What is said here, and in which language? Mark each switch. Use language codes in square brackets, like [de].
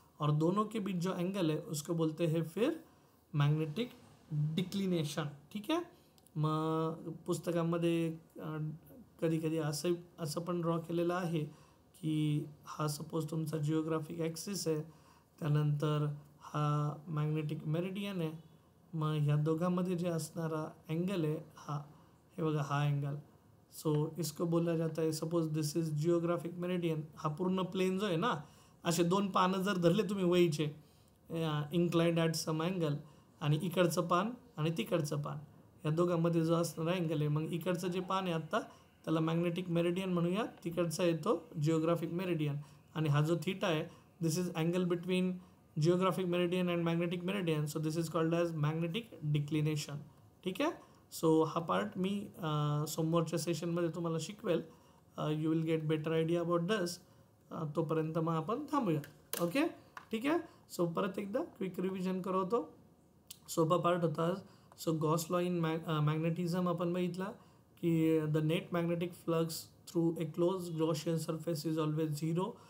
[hi] और दोनों के बीच जो एंगल है उसको बोलते हैं फिर मॅग्नेटिक डिक्लिनेशन. [mr] ठीक आहे. मग पुस्तकामध्ये कधी कधी असं पण ड्रॉ केलेलं आहे की हा सपोज तुमचा जिओग्राफिक ॲक्सिस आहे, त्यानंतर हा मॅग्नेटिक मेरिडियन आहे. मग ह्या दोघांमध्ये जे असणारा एंगल आहे हे बघा हा एंगल. [hi] सो इसको बोला जाता है [en] Suppose this is geographic meridian. [mr] हा पूर्ण प्लेन जो आहे ना, असे 2 पानं जर धरले तुम्ही वहीचे इन्क्लाइंड ॲट सम अँगल, आणि इकडचं पान आणि तिकडचं पान, या दोघांमध्ये जो असणारा अँगल आहे, मग इकडचं जे पान आहे आत्ता त्याला मॅग्नेटिक मेरिडियन म्हणूया, तिकडचा येतो जिओग्राफिक मेरिडियन. आणि हा जो थीटा आहे [en] This is angle between geographic meridian and magnetic meridian. So this is called as magnetic declination. [mr] ठीक आहे. सो हा पार्ट मी सोमवारच्या सेशनमध्ये तुम्हाला शिकवेल. [en] You will get better idea about this. [mr] तोपर्यंत मग आपण थांबूया. ओके. ठीक आहे. सो परत एकदा क्विक रिव्हिजन करवतो. सोपा पार्ट होता. So Gauss law in magnetism आपण बघितला की [en] The net magnetic flux through a close Gaussian surface is always 0.